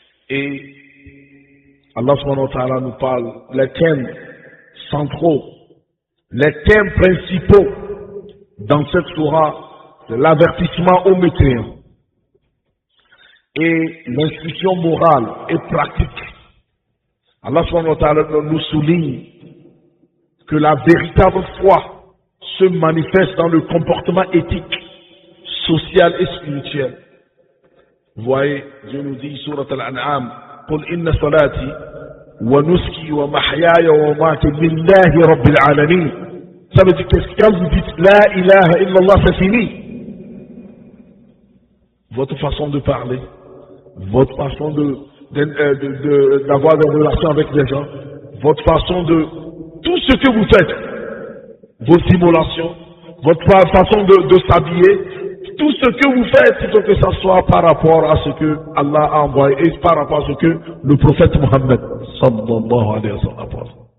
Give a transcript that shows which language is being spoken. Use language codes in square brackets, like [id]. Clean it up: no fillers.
[fr] Et Allah subhanahu wa ta'ala nous parle les thèmes centraux, les thèmes principaux dans cette surah, c'est l'avertissement aux mécréants et l'instruction morale et pratique. Allah subhanahu wa ta'ala nous souligne que la véritable foi se manifeste dans le comportement éthique, social et spirituel. Vous voyez, Dieu nous dit, Surat Al-An'am, [ar] قل إن صلاتي ونسكي ومحياي ومماتي لله رب العالمين. [fr] Ça veut dire que quand vous dites La ilaha illallah, c'est fini. Votre façon de parler, votre façon d'avoir des relations avec les gens, votre façon de... Tout ce que vous faites, vos simulations, votre façon de s'habiller, tout ce que vous faites, il faut que ça soit par rapport à ce que Allah a envoyé et par rapport à ce que le prophète Mohammed sallallahu alayhi wa sallam a fait.